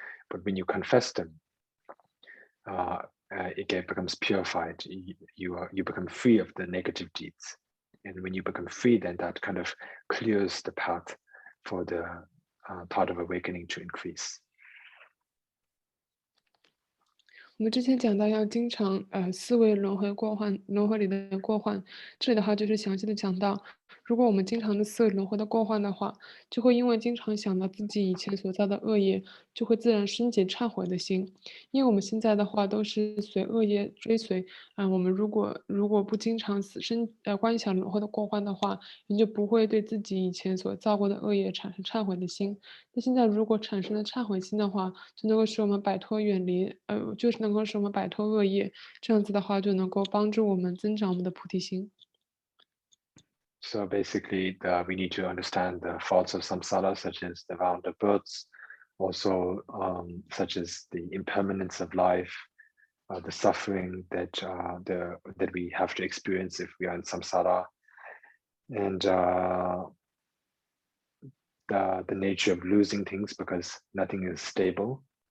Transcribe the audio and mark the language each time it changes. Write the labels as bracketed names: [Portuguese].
[English] But when you confess them, it becomes purified. You become free of the negative deeds. And when you become free, then that kind of clears the path for the thought of awakening to increase. [Chinese] 我们之前讲到要经常思维轮回里的过患，这里的话就是详细的讲到，如果我们经常的思维轮回的过患的话，就会因为经常想到自己以前所造的恶业，就会自然升起忏悔的心。因为我们现在的话都是随恶业追随，我们如果不经常观想轮回的过患的话，你就不会对自己以前所造过的恶业产生忏悔的心。那现在如果产生了忏悔心的话，就能够使我们摆脱就是能够使我们摆脱恶业，这样子的话就能够帮助我们增长我们的菩提心。 [English] So basically, we need to understand the faults of samsara, such as the round of births, also such as the impermanence of life, the suffering that we have to experience if we are in samsara, and the nature of losing things because nothing is stable.